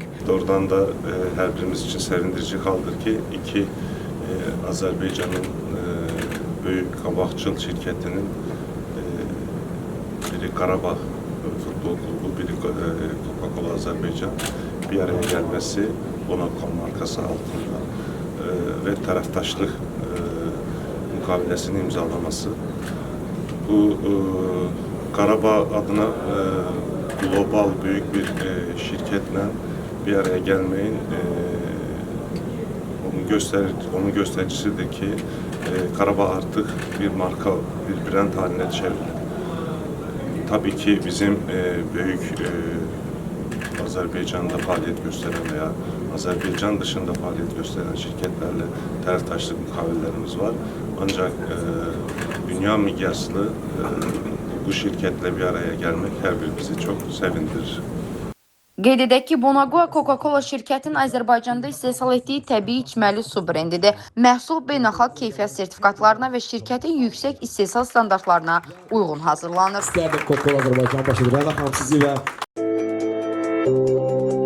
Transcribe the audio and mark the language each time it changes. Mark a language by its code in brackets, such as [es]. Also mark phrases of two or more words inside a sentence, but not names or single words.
[az] Doğrudan da hər birimiz üçün sevindirici haldır ki, iki Azərbaycanın böyük qabaqcıl şirkətinin biri Qarabağ Futbol Klubu, biri Coca-Cola Azərbaycan bir araya gəlməsi, Bonaqua markası altında və tərəfdaşlıq müqaviləsinin imzalaması. [tr] Bu Qarabağ adına global büyük bir şirketlə bir araya gelmeyin onun göstericisidir ki Qarabağ artık bir marka, bir brand haline çevrildi. Tabii ki bizim büyük Azerbaycan'da faaliyet gösteren veya Azerbaycan dışında faaliyet gösteren şirketlerle [az] tərəfdaşlıq müqavilələrimiz var. [tr] Ancak dünya miqyaslı bu şirketle bir araya gelmek her birimizi çok sevindirir. [az] Qeyd edək ki, Bonaqua Coca-Cola şirkətinin Azərbaycanda istehsal etdiyi təbii içməli su brendidir. Məhsul beynəlxalq keyfiyyət sertifikatlarına və şirkətin yüksək istehsal standartlarına uyğun hazırlanır. Coca-Cola Azərbaycan başı Rəna xanım sizi və